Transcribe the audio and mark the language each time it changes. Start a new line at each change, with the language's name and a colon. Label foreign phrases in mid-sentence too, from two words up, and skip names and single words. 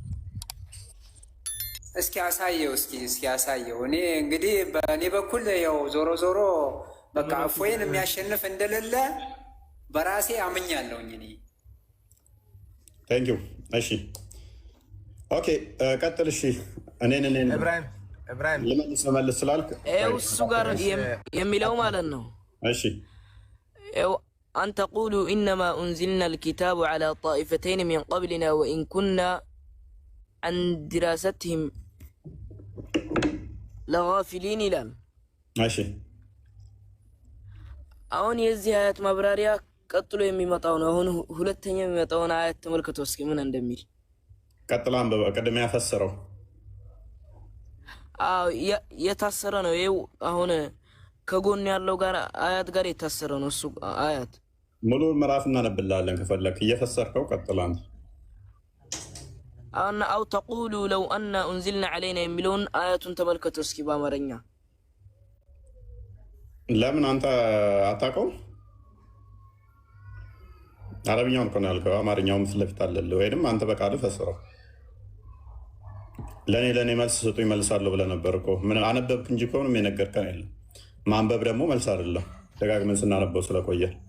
Amharic: እስኪ አሳየው። እኔ እንግዲህ በእኔ በኩል ያው ዞሮ በቃ እፎይን የሚያሸንፍ እንደሌለ በራሴ አምኛለሁኝ እኔ።
English: thank you።
Amharic: እሺ ኦኬ ቀጥል። እሺ እኔን ኢብራሂም ልመልስ ስላልክ እሱ ጋር የሚለው ማለት ነው። እሺ
Arabic: أن تقولوا إنما أنزلنا الكتاب على طائفتين من قبلنا وإن كنا عن دراستهم لغافلين ይላል።
Amharic: እሺ አሁን የዚህ አያት ማብራሪያ ቀጥሎ የሚመጣው ነው። አሁን ሁለተኛ የሚመጣውን አያት ተመልከቱ እስኪ ምን እንደሚል። ቀጥላ አንብበ ቀድሜ ያፈሰረው የታሰረ ነው። ይኸው አሁን ከጎን ያለው ጋር አያት ጋር የታሰረ ነው እሱ አያት። ሙሉ ምዕራፍ እናነብልሃለን ከፈለክ እየፈሰርከው ቀጥላ አንተ
Arabic: أو تقولوا لو أن أنزلنا علينا
Amharic: የሚለውን አያቱን ተመልከቱ እስኪ በአማርኛ። ለምን አንተ አታውቀው? አረብኛውን እኮ ነው ያልከው። አማርኛውም ፊት ለፊት አለልህ። ወይንም አንተ በቃል ፈስረው። ለእኔ መልስ ስጡኝ መልሳለሁ ብለህ ነበር እኮ። ምን አነበብክ እንጂ እኮ ምንም የነገርከን የለም። ማንበብ ደግሞ መልስ አይደለም። ደጋግመን ስናነበው ስለቆየ